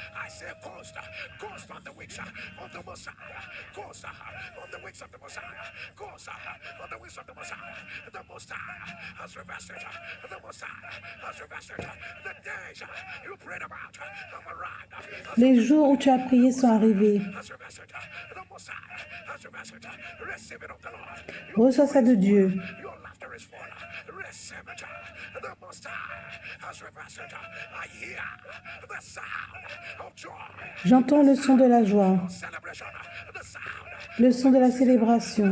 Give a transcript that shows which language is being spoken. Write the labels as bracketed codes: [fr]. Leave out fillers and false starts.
[en] I say ghost on the wings of the Messiah. Ghost on the wings of the Messiah. Ghost on the wings of the Messiah. The Messiah has reversed it. The Messiah has reversed it. The days you prayed about have arrived. [fr] Les jours où tu as prié sont arrivés. [en] Has reversed it. The Messiah has reversed it. Receive it of the Lord. [fr] Reçois ça de Dieu. [en] Your laughter is full. Receive it. The Messiah has reversed it. I hear the sound of joy. [fr] J'entends le son de la joie, [en] Celebration. The sound. [fr] le son de la célébration.